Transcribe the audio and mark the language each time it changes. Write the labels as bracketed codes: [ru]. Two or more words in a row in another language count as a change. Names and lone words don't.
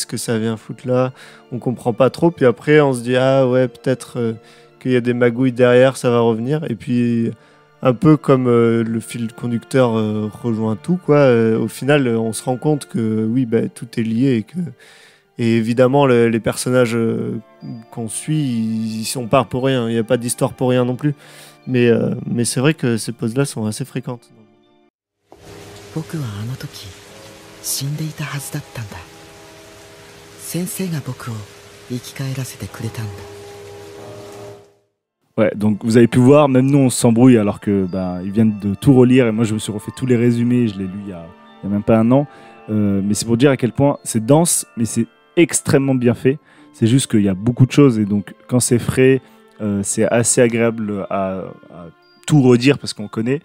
[fr] que ça vient foutre là, on comprend pas trop, puis après on se dit ah ouais peut-être qu'il y a des magouilles derrière, ça va revenir, et puis un peu comme le fil conducteur rejoint tout quoi, au final on se rend compte que oui tout est lié et évidemment les personnages qu'on suit ils sont pas pour rien, il n'y a pas d'histoire pour rien non plus, mais c'est vrai que ces pauses là sont assez fréquentes. [ja] 僕はあの時死んでいたはずだったんだ。先生が僕を生き返らせてくれたんだ。 [fr] Ouais, donc vous avez pu voir, même nous on s'embrouille alors que ils viennent de tout relire et moi je me suis refait tous les résumés, je l'ai lu il y a même pas un an. Mais c'est pour dire à quel point c'est dense, mais c'est extrêmement bien fait. C'est juste qu'il y a beaucoup de choses et donc quand c'est frais, c'est assez agréable à tout redire parce qu'on connaît.